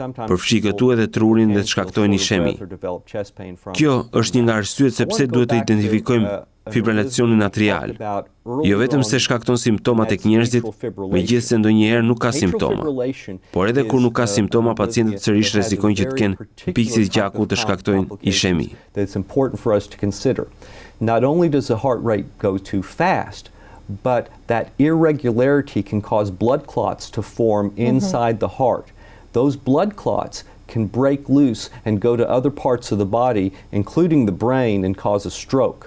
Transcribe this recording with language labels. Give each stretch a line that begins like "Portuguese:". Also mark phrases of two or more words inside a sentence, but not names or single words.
Albanian: Përfshi këtu edhe trurin dhe të shkaktojnë ishemi. Kjo është një nga arsyet se pse duhet të identifikojmë fibrilacionin atrial. Jo vetëm se shkakton simptoma tek njerëzit, megjithëse ndonjëherë nuk ka simptoma. Por edhe kur nuk ka simptoma, pacientët sërish rrezikojnë që të kenë pikësi të gjakut të shkaktojnë ishemi.
English: It's important for us to consider. Not only does the heart rate go too fast, but that irregularity can cause blood clots to form inside the heart. Those blood clots can break loose and go to other parts of the body, including the brain, and cause a stroke.